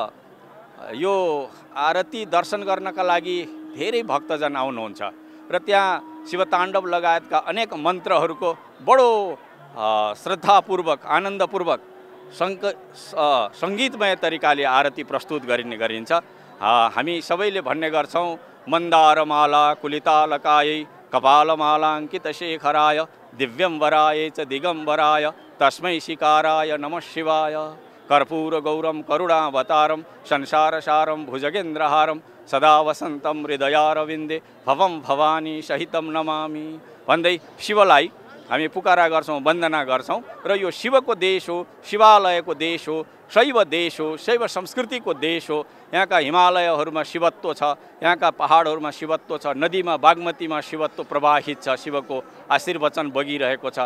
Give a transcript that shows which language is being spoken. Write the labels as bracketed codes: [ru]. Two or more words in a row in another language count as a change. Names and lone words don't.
[ne] यो आरती दर्शन गर्नका लागि धेरै भक्तजन आउनुहुन्छ र त्यहाँ शिवताण्डव लगायतका अनेक मन्त्रहरूको बडो श्रद्धापूर्वक, आनन्दपूर्वक सङ्गीतमय तरिकाले आरती प्रस्तुत गरिन्छ। हामी सबैले भन्ने गर्छौँ [sa] मन्दारमाला कुलितालकायै कपालमालाङ्कितशेखराय दिव्यम्बराय च दिगम्बराय तस्मै शिकाराय नमः शिवाय कर्पूरगौरं करुणावतारं संसारसारं भुजगेन्द्रहारं सदा वसन्तं हृदयारविन्दे भवं भवानी सहितं नमामि [ne] भन्दै शिवलाई हामी पुकारा गर्छौँ, वन्दना गर्छौँ। र यो शिवको देश हो, शिवालयको देश हो, शैव देश हो, शैव संस्कृतिको देश हो। यहाँका हिमालयहरूमा शिवत्व छ, यहाँका पहाडहरूमा शिवत्व छ, नदीमा बागमतीमा शिवत्व प्रवाहित छ, शिवको आशीर्वचन बगिरहेको छ।